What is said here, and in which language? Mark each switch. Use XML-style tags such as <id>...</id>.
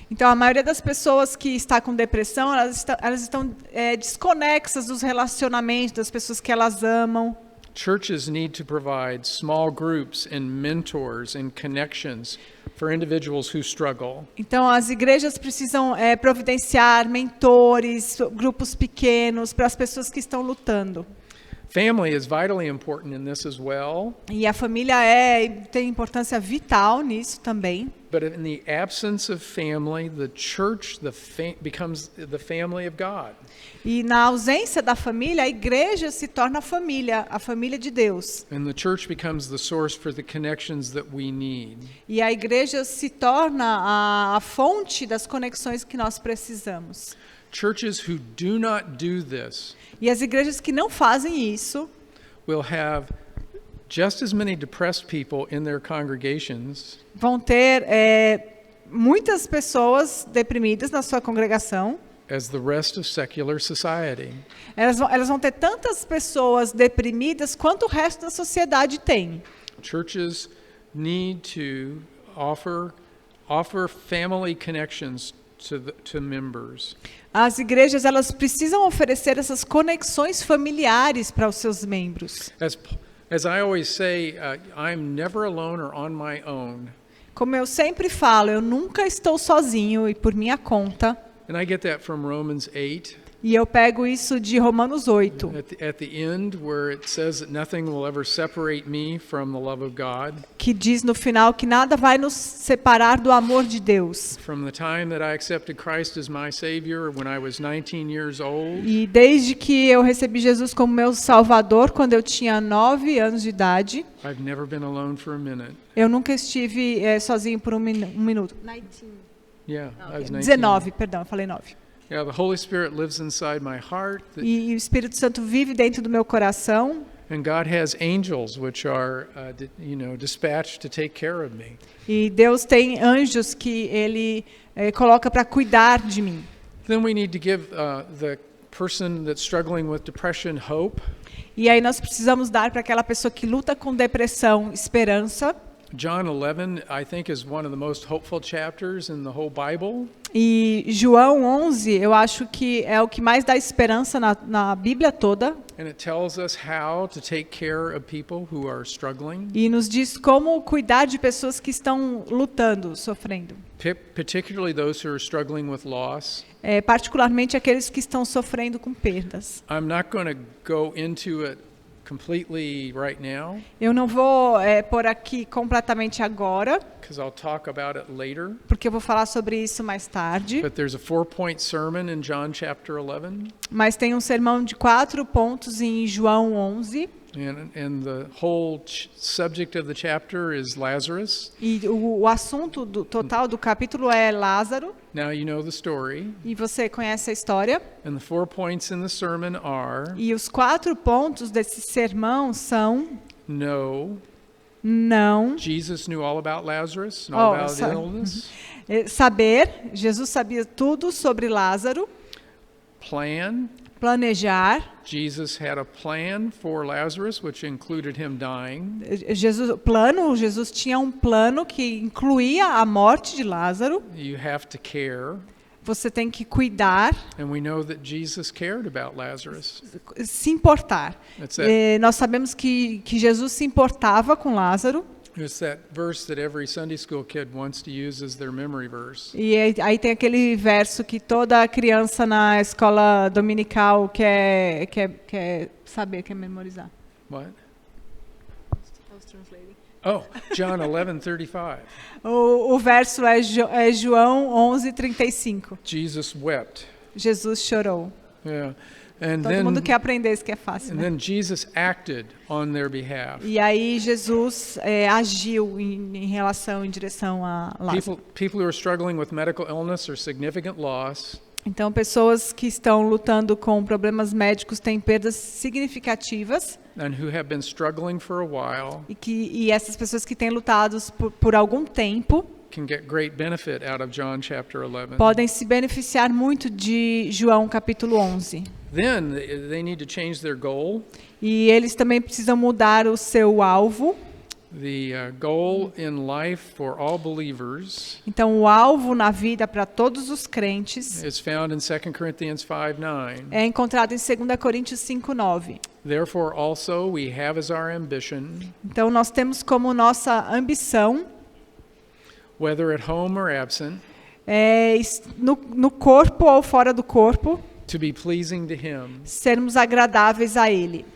<pt>Então a maioria das pessoas que está com depressão, elas estão desconexas dos relacionamentos das pessoas que elas amam.</pt> <en>Churches need to provide small groups and mentors and connections for individuals who struggle.</en> <pt>Então as igrejas precisam providenciar mentores, grupos pequenos para as pessoas que estão lutando.</pt> <en>Family is vitally important in this as well.</en> <pt>E a família tem importância vital nisso também.</pt> <en>But in the absence of family, the church becomes the family of God.</en> <pt>E na ausência da família, a igreja se torna a família de Deus.</pt> <en>And the church becomes the source for the connections that we need.</en> <pt>E a igreja se torna a fonte das conexões que nós precisamos.</pt> <en>Churches who do not do this</en> <pt>E as igrejas que não fazem isso</pt> <en>will have just as many depressed people in their congregations</en> <pt>vão ter muitas pessoas deprimidas na sua congregação.</pt> <en>as the rest of secular society.</en> <pt>Elas vão ter tantas pessoas deprimidas quanto o resto da sociedade tem.</pt> <en>Churches need to offer family connections to members.</en> <pt>As igrejas elas precisam oferecer essas conexões familiares para os seus membros.</pt> <en>As I always say, I'm never alone or on my own.</en> <pt>Como eu sempre falo, eu nunca estou sozinho e por minha conta.</pt> <en>And I get that from Romans 8.</en> <pt>E eu pego isso de Romanos 8.</pt> <en>At the end, where it says that nothing will ever separate me from the love of God.</en> <pt>Que diz no final que nada vai nos separar do amor de Deus.</pt> <en>From the time that I accepted Christ as my Savior when I was 19 years old.</en> <pt>E desde que eu recebi Jesus como meu Salvador, quando eu tinha 9 anos de idade,</pt> <en>I've never been alone for a minute.</en> <pt>eu nunca estive sozinho por um minuto.</pt> <en>19. Yeah, I was 19.</en> <pt>19, perdão, eu falei 9.</pt> <en>Yeah, the Holy Spirit lives inside my heart.</en> <pt>E o Espírito Santo vive dentro do meu coração.</pt> <en>And God has angels which are, dispatched to take care of me.</en> <pt>E Deus tem anjos que Ele coloca para cuidar de mim.</pt> <en>Then we need to give the person that's struggling with depression hope.</en> <pt>E aí nós precisamos dar para aquela pessoa que luta com depressão esperança.</pt> <en>John 11, I think, is one of the most hopeful chapters in the whole Bible.</en> <pt>E João 11, eu acho que é o que mais dá esperança na Bíblia toda.</pt> <en>And it tells us how to take care of people who are struggling.</en> <pt>E nos diz como cuidar de pessoas que estão lutando, sofrendo.</pt> <en>Particularly those who are struggling with loss.</en> <pt>Particularmente aqueles que estão sofrendo com perdas.</pt> <en>I'm not going to go into it completely right now.</en> <pt>Eu não vou por aqui completamente agora,</pt> <en>Because I'll talk about it later.</en> <pt>porque eu vou falar sobre isso mais tarde.</pt> <en>But there's a 4-point sermon in John chapter 11.</en> <pt>Mas tem um sermão de 4 pontos em João 11.</pt> <en>And the whole subject of the chapter is Lazarus.</en> <pt>E o assunto total do capítulo é Lázaro.</pt> <en>Now you know the story.</en> <pt>E você conhece a história.</pt> <en>And the 4 points in the sermon are:</en> <pt>E os 4 pontos desse sermão são:</pt> <en>no.</en> <pt>Não.</pt> <en>Jesus knew all about Lazarus and all about illness.</en> <pt>Saber. Jesus sabia tudo sobre Lázaro.</pt> <en>Plan.</en> <pt>Planejar.</pt> <en>Jesus had a plan for Lazarus, which included him dying.</en> <pt>Jesus tinha um plano que incluía a morte de Lázaro.</pt> <en>You have to care.</en> <pt>Você tem que cuidar.</pt> <en>And we know that Jesus cared about Lazarus.</en> <pt>Se importar. Nós sabemos que Jesus se importava com Lázaro.</pt> <en>It's that verse that every Sunday school kid wants to use as their memory verse.</en> <pt>E aí tem aquele verso que toda criança na escola dominical quer saber, quer memorizar.</pt> <en>What? Oh, John 11:35.</en> <pt>O verso é João 11:35.</pt> <en>Jesus wept.</en> <pt>Jesus chorou.</pt> <en>Yeah. And</en> <pt>Todo mundo quer aprender isso que é fácil, né?</pt> <en>Then Jesus acted on their behalf.</en> <pt>E aí Jesus agiu em direção a Lázaro.</pt> <en>People who are struggling with medical illness or significant loss.</en> <pt>Então pessoas que estão lutando com problemas médicos têm perdas significativas.</pt> <en>And who have been struggling for a while.</en> <pt>E essas pessoas que têm lutado por algum tempo</pt> <en>can get great benefit out of John chapter 11.</en> <pt>Podem se beneficiar muito de João capítulo 11.</pt> <en>Then they need to change their goal.</en> <pt>E eles também precisam mudar o seu alvo.</pt> <en>The goal in life for all believers.</en> <pt>Então o alvo na vida para todos os crentes</pt> <en>is found in 2 Corinthians 5:9.</en> <pt>É encontrado em 2 Coríntios 5:9.</pt> <en>Therefore also we have as our ambition.</en> <pt>Então nós temos como nossa ambição,</pt> <en>whether at home or absent,</en> <pt>no corpo ou fora do corpo,</pt> <en>To be pleasing to him.</en> <pt>Sermos agradáveis a Ele.</pt>